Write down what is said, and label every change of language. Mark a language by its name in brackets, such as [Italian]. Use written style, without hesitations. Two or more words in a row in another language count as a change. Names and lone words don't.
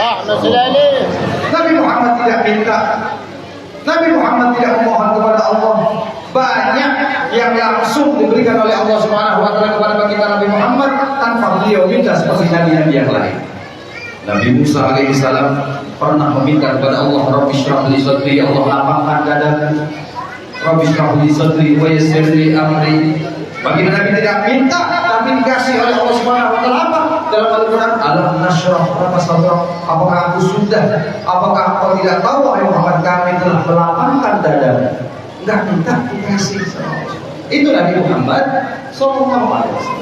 [Indonesian] Nabi Muhammad tidak minta, Nabi Muhammad tidak memohon kepada Allah. Banyak yang langsung diberikan oleh Allah [Arabic] سبحانه وتعالى [Indonesian] kepada kita Nabi Muhammad tanpa beliau minta seperti nabi-nabi yang lain. Nabi Musa [Arabic] عليه السلام [Indonesian] pernah meminta kepada Allah, [Arabic] رب اشرح لي صدري, [Indonesian] Allah lapangkan dadaku. [Arabic] رب اشرح لي صدري ويسر لي أمري. [Indonesian] Bagi Nabi tidak minta tapi dikasih oleh Allah [Arabic] سبحانه وتعالى [Indonesian] apa? Dalam Al-Qur'an, [Arabic] ألم نشرح لك صدرك. [Indonesian] Apakah aku sudah? Apakah kau tidak tahu wahai Muhammad, kami telah melapangkan dadamu? Enggak minta dikasih sama Allah. Itu Nabi Muhammad [Arabic] صلى الله عليه وسلم.